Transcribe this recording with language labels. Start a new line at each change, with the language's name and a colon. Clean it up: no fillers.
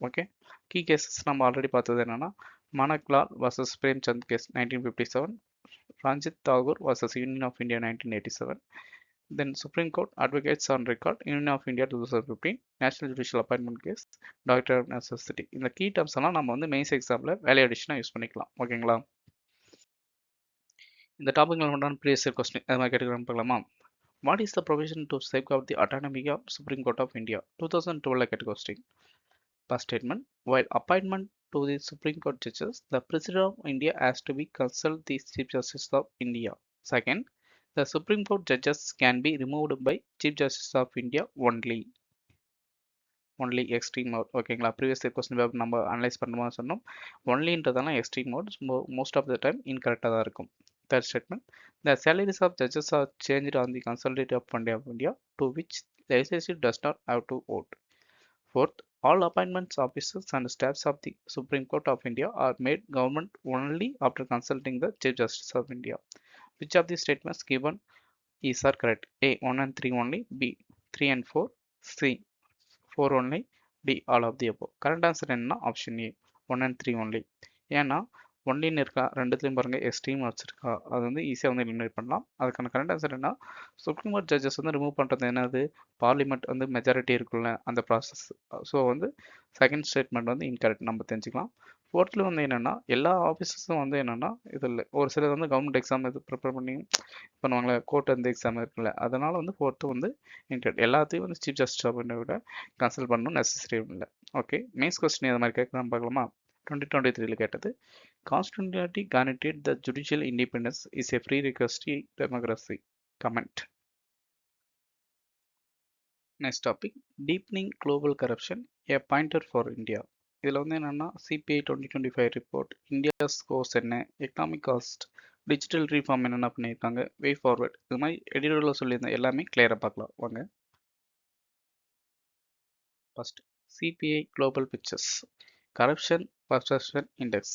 English: okay, key cases
Tamil: நம்ம already பார்த்தது என்னென்னா
English: Manaklal versus Premchand case 1957, Ranjit Thakur versus union of India 1987, then Supreme Court advocates on record union of India 2015, national judicial appointment case, doctrine of necessity.
Tamil: இந்த key terms எல்லாம் நம்ம வந்து mains எக்ஸாமில் value அடிஷனாக use பண்ணிக்கலாம். ஓகேங்களா, இந்த டாபிக்ல உண்டான ப்ரீவியஸ் இயர் கொஸ்டின் அது மாதிரி கேட்டுக்கலாம் பார்க்கலாமா.
English: What is the provision to safeguard the autonomy of Supreme Court of India?
Tamil: 2012 கேட்ட question.
English: First statement, while appointment to the Supreme Court judges, the President of India has to be consult the Chief Justice of India. Second, the Supreme Court judges can be removed by Chief Justice of India only. Only extreme mode.
Tamil: ஓகேங்களா, previous question paper நம்ம analyse பண்ணும்போது சொன்னோம் ஒன்லின்றதெல்லாம் extreme mode
English: most of the time
Tamil: இன்கரெக்டாக தான் இருக்கும்.
English: Third statement, the salaries of judges are changed on the consolidated fund of India to which the legislature does not have to vote. Fourth, all appointments officers and staffs of the Supreme Court of India are made government only after consulting the Chief Justice of India. Which of the statements given is are correct? A 1 and 3 only, B 3 and 4, C 4 only, D all of the above.
Tamil: Correct answer என்ன, option A
English: 1 and 3 only.
Tamil: ஏன்னா ஒன்லின்னு இருக்கா, ரெண்டுத்துலையும் பாருங்கள் extreme வச்சுருக்கா, அது வந்து ஈஸியாக வந்து eliminate பண்ணலாம். அதுக்கான கரெக்ட் ஆன்சர் என்ன, சுப்ரீம் கோர்ட் ஜட்ஜஸ் வந்து ரிமூவ் பண்ணுறது என்னது, பார்லிமெண்ட் வந்து மெஜாரிட்டி இருக்குல்ல அந்த ப்ராசஸ். ஸோ வந்து செகண்ட் ஸ்டேட்மெண்ட் வந்து இன்கரெக்ட் நம்ம தெரிஞ்சுக்கலாம். ஃபோர்த்தில் வந்து என்னென்னா எல்லா ஆஃபீஸர்ஸும் வந்து என்னென்னா இதில் ஒரு சிலர் வந்து கவர்மெண்ட் எக்ஸாம் இது ப்ரிப்பேர் பண்ணி பண்ணுவாங்களே, கோர்ட் அந்த எக்ஸாம் இருக்குல்ல, அதனால் வந்து ஃபோர்த்து வந்து இன்கரெக்ட். எல்லாத்தையும் வந்து சீஃப் ஜஸ்டிஸ் ஆஃப் இந்தியா விட கன்சல்ட் பண்ணணும் நெசசரி இல்லை. ஓகே, மெயின்ஸ் கொஸ்டின் அது மாதிரி கேட்கலாம் பார்க்கலாமா.
English: 2023
Tamil: கேட்டது,
English: constitutionally guaranteed the judicial independence is a prerequisite democracy. Comment. Next topic, deepening global corruption, a pointer for India.
Tamil: இதில் வந்து என்னென்னா சிபிஐ 2025 ரிப்போர்ட், இந்தியா ஸ்கோர்ஸ் என்ன, எக்கனாமிக் காஸ்ட், டிஜிட்டல் ரீஃபார்ம் என்னென்ன பண்ணியிருக்காங்க, வே ஃபார்வர்ட், இது மாதிரி எடிட்டோரியில் சொல்லியிருந்தேன் எல்லாமே கிளியராக பார்க்கலாம் வாங்க.
English: First CPI global pictures corruption perception index.